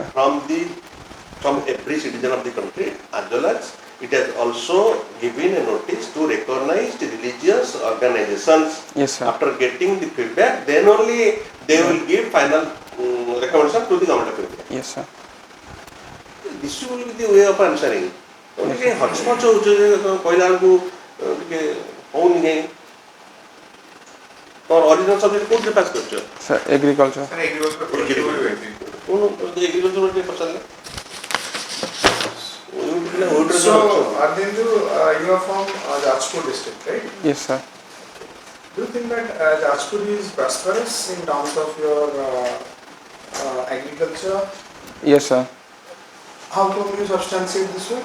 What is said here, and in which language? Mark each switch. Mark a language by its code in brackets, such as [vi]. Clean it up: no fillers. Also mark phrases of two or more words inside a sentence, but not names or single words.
[en] from every citizen of the country, as well as it has also given a notice to recognized religious organizations. Yes, sir. After getting the feedback, then only they will give final recommendation to the government of India. Yes, sir. This will be the way of answering. [or] ଟିକେ ହଚପଚ ହଉଛି କହିଲା ବେଳକୁ ଟିକେ ହଉନି କାହିଁ ତୋର [en] original subject [or] କୋଉଥିରେ ପାସ୍ କରିଛ? [en] Sir, agriculture. Sir, agriculture. [or] ଏଗ୍ରିକଲଚର ଟିକେ ପଚାରିଲେ [en] So Ardhendu, you are from Jajpur district, right? Yes, sir. Do you think that Jajpur is prosperous in terms of your agriculture? Yes, sir. How come you substantiate this way?